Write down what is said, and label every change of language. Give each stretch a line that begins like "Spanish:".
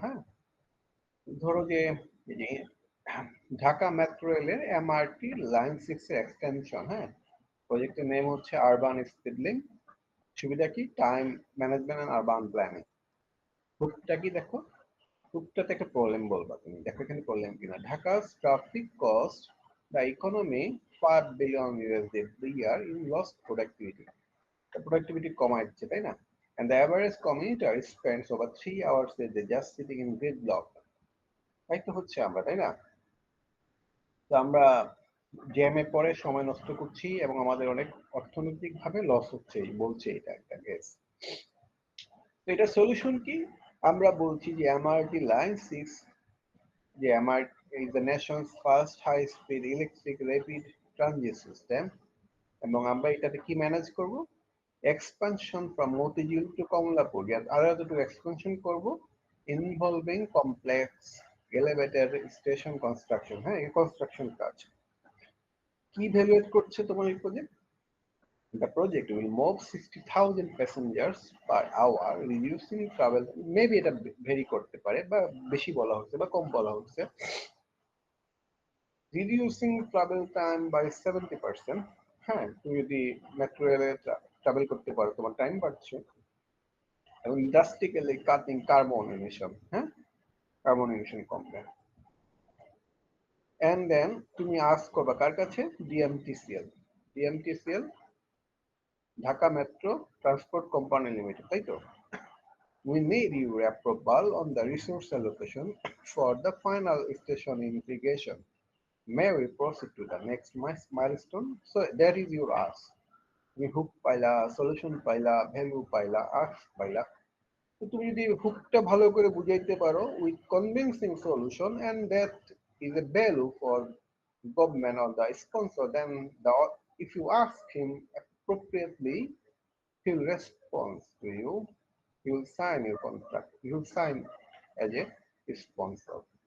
Bangla: হ্যাঁ, ধরো যে এই যে ঢাকা মেট্রো রেলের এমআরটি লাইন 6 এর এক্সটেনশন। হ্যাঁ, প্রজেক্টের নেম হচ্ছে আরবান স্পিড লিংক। সুবিধা কি?
English: Time management and urban planning.
Bangla: হুকটা কি দেখো, টুকটাতে একটা প্রবলেম বলবা তুমি, দেখো এখানে প্রবলেম কিনা।
English: ঢাকার traffic cost the economy $5 billion every year in lost productivity.
Bangla: Productivity কমায় দিচ্ছে, তাই না?
English: And the average commuter spends over 3 hours a day just sitting in gridlock.
Bangla: তাই তো হচ্ছে আমরা, তাই না? তো আমরা জ্যামে পরে সময় নষ্ট করছি এবং আমাদের অনেক অর্থনৈতিক ভাবে লস হচ্ছে, বলছে এটা একটা কেস। তো এটা সলিউশন কি? আমরা বলছি যে MRT line 6,
English: the MRT is the nation's first high-speed electric rapid transit system,
Bangla: এবং আমরা এটাতে কি ম্যানেজ করব?
English: expansion from Motijheel to Kamalapur,
Bangla: আরো যতটুকু এক্সপানশন করব,
English: Involving complex elevator station construction.
Bangla: হ্যাঁ, এই কনস্ট্রাকশন কাজ কি ভ্যালুয়েট করছে তোমার এই project?
English: The project will move 60,000 passengers per hour, reducing travel.
Bangla: Maybe এটা ভেরি করতে পারে, বা বেশি বলা হচ্ছে বা কম বলা হচ্ছে।
English: Reducing travel time by 70%।
Bangla: হ্যাঁ, তুমি যদি মেট্রো রেলে ট্রাভেল করতে পারো, তোমার টাইম বাড়ছে। এবং
English: Drastically cutting carbon emission.
Bangla: হ্যাঁ, কার্বন এমিশন কমবে। এন্ড দেন তুমি আস্ক করবা কার কাছে? DMTCL. DMTCL, Dhaka metro transport company limited, তাই তো?
English: We need your approval on the resource allocation for the final station integration. May we proceed to the next milestone? So that is your ask.
Bangla: তুমি hook পাইলা, solution পাইলা, value পাইলা, ask পাইলা। তো তুমি যদি হুকটা ভালো করে বুঝাইতে পারো
English: With convincing solution and that is a value for government or the sponsor, then if you ask him appropriately, he'll respond to you. He will sign your contract. He will sign as a sponsor.